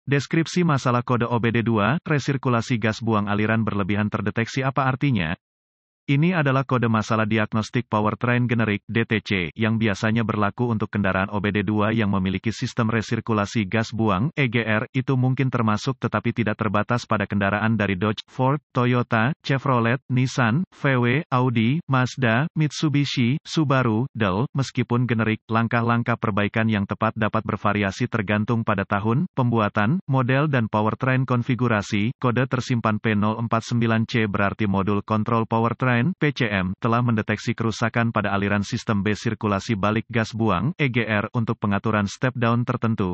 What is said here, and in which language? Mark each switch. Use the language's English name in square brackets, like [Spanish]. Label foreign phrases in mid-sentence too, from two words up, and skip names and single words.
[Indonesian] Deskripsi masalah kode OBD2, resirkulasi gas buang aliran berlebihan terdeteksi apa artinya? Ini adalah kode masalah diagnostik powertrain generik (DTC) yang biasanya berlaku untuk kendaraan OBD2 yang memiliki sistem resirkulasi gas buang (EGR). Itu mungkin termasuk tetapi tidak terbatas pada kendaraan dari Dodge, Ford, Toyota, Chevrolet, Nissan, VW, Audi, Mazda, Mitsubishi, Subaru, Dell. Meskipun generik, langkah-langkah perbaikan yang tepat dapat bervariasi tergantung pada tahun, pembuatan, model dan powertrain konfigurasi. Kode tersimpan P049C berarti modul kontrol powertrain (PCM) telah mendeteksi kerusakan pada aliran sistem B sirkulasi balik gas buang (EGR) untuk pengaturan [English] step down [Indonesian] tertentu.